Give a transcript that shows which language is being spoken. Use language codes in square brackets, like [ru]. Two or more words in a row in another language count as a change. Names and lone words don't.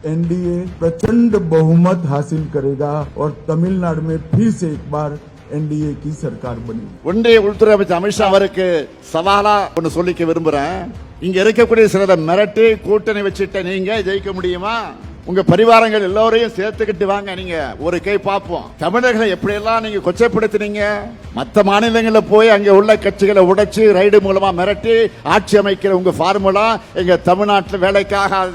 [hi] एनडीए प्रचंड बहुमत हासिल करेगा और तमिलनाडु में फिर से एक बार एनडीए की सरकार बनी। [ta] ஒன்றிய உள்துறை அமைச்சர் அமித்ஷா அவருக்கு சவாலா ஒன்னு சொல்லிக்க விரும்புறேன். இங்க இருக்கக்கூடிய சிலரை மிரட்டி கூட்டணி வச்சுட்ட நீங்க ஜெயிக்க முடியுமா? உங்க பரிவாரங்கள் எல்லோரையும் சேர்த்துக்கிட்டு வாங்க, நீங்க ஒரு கை பார்ப்போம். தமிழர்களை எப்படியெல்லாம் நீங்க கொச்சைப்படுத்தினீங்க. மற்ற மாநிலங்களில் போய் அங்க உள்ள கட்சிகளை உடைச்சு ரைடு மூலமா மிரட்டி ஆட்சி அமைக்கிற உங்க ஃபார்முலா எங்க தமிழ்நாட்டில் வேலைக்காகாது.